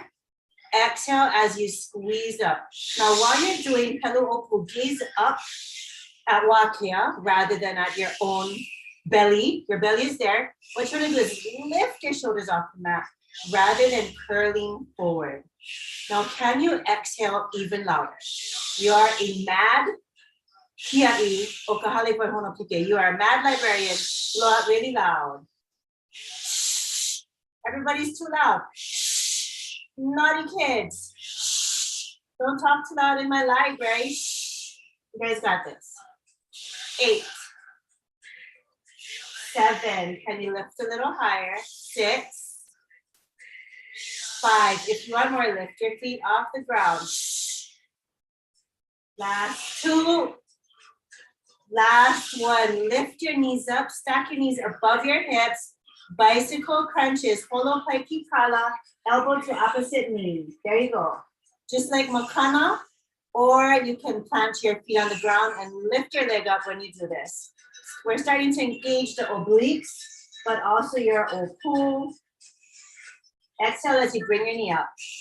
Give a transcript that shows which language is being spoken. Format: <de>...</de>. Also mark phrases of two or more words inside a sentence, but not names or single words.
<en>Exhale as you squeeze up. Now while you're doing</en> <haw>Pelu Opu,</haw> <en>gaze up at Wakya rather than at your own belly. Your belly is there. What you're gonna do is lift your shoulders off the mat rather than curling forward. Now, can you exhale even louder? You are a mad</en> <haw>kiai o kahale pa hona puke.</haw> <en>You are a mad librarian. Blow out really loud. Everybody's too loud. Naughty kids. Don't talk too loud in my library. You guys got this. 8, 7. Can you lift a little higher? 6, 5. If you want more, lift your feet off the ground. Last 2. Last 1. Lift your knees up. Stack your knees above your hips. Bicycle crunches.</en> <haw>Holo paiki kala.</haw> <en>Elbow to opposite knee. There you go. Just like Makana. Or you can plant your feet on the ground and lift your leg up when you do this. We're starting to engage the obliques, but also your opu. Exhale as you bring your knee up.</en>